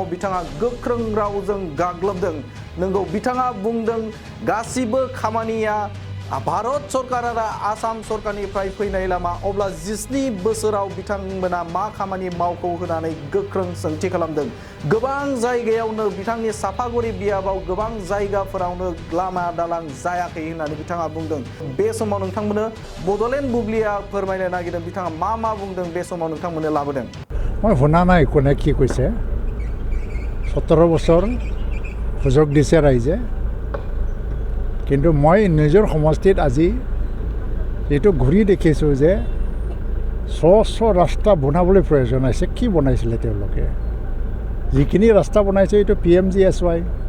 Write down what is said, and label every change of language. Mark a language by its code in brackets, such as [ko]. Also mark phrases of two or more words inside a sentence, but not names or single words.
[brx] बिथाङा गोख्रों रावजों गाग्लोबदों नंगौ बिथाङा बुंदों गासिबो खामानिया भारत सरकार आरो आसाम सरकारनिफ्राय फैनाय लामा अब्ला 17 बोसोराव बिथांमोना मा खामानि मावखौ होनानै गोख्रों सोंथि खालामदों गोबां जायगायावनो बिथांनि साफागुरि बियाबाव गोबां जायगाफोरावनो लामा दालां जायाखै होननानै बिथाङा बुंदों बे समाव नोंथांमोननो बड'लेण्ड बुब्लिया फोरमायनो नागिरदों बिथाङा मा बुंदों बे समाव नोंथांमोननो लाबोदों [as] মই শুনা নাই কোনে কি কৈছে 17 বছৰ সুযোগ দিছে ৰাইজে কিন্তু মই নিজৰ সমষ্টিত আজি এইটো ঘূৰি দেখিছোঁ যে ৰাস্তা বনাবলৈ প্ৰয়োজন আছে কি বনাইছিলে তেওঁলোকে যিখিনি ৰাস্তা বনাইছে এইটো PMGSY